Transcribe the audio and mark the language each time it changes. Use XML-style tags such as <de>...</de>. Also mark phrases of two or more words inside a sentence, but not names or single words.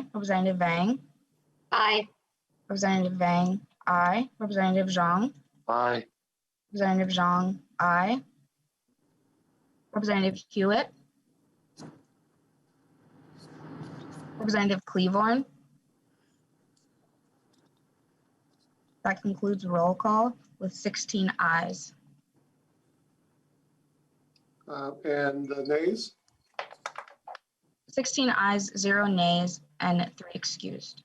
<en>Representative Vang. Aye. Representative Vang, aye. Representative Zhang. Aye. Representative Zhang, aye. Representative Hewitt. Representative Cleavorn. That concludes roll call with 16 ayes. And the nays? 16 ayes, 0 nays, and 3 excused.</en>